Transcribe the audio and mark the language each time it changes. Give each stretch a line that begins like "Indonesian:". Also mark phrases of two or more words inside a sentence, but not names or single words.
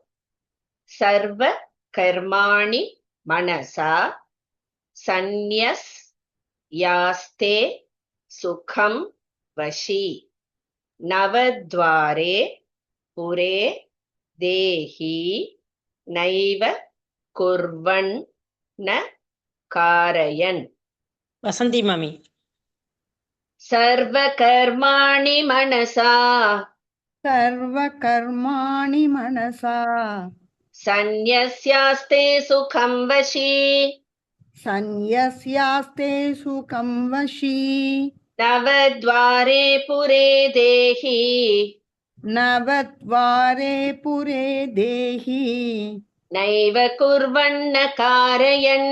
Sanskrit: सर्व कर्माणि मनसा संन्यस् यास्ते सुखम् वशी नवद्वारे पुरे देही नैव कुर्वन् न कारयन्.
Tamil: வசந்தி மாமி.
Sanskrit: सर्व कर्माणि मनसा सर्वकर्माणि मनसा संन्यस्यास्ते सुखम् वशी सन्न्यस्यास्ते सुखं वशी नवद्वारे पुरे देही नवद्वारे पुरे देहि नैव कुर्वन्न कारयन्.